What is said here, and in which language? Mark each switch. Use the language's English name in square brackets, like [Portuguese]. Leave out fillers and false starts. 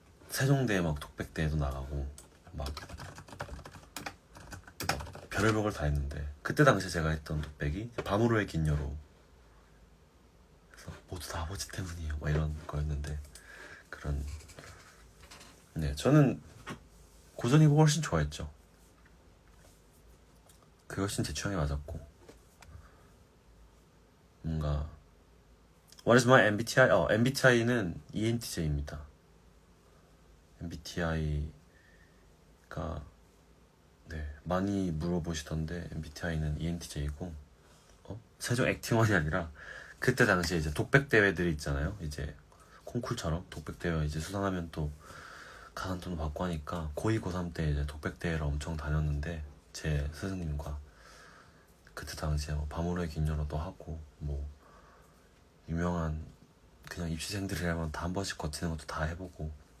[Korean] 세종대 막 독백대회도 나가고 막 별의별 걸 다 했는데 그때 당시에 제가 했던 독백이 밤으로의 긴 여로 그래서 모두 다 아버지 때문이에요 막 이런 거였는데 그런 저는 고전이곡 훨씬 좋아했죠. 그게 훨씬 제 취향에 맞았고 뭔가 [English] What is my MBTI? [Korean] MBTI는 ENTJ입니다. MBTI가 많이 물어보시던데 MBTI는 ENTJ고 세종 액팅원이 아니라 그때 당시에 이제 독백 대회들이 있잖아요. 이제 콩쿨처럼 독백 대회 이제 수상하면 또 가산돈을 받고 하니까 고2 고3 때 이제 독백 대회를 엄청 다녔는데 제 스승님과 그때 당시에 밤으로의 긴 여로도 하고 뭐 유명한 그냥 입시생들이라면 다 한 번씩 거치는 것도 다 해보고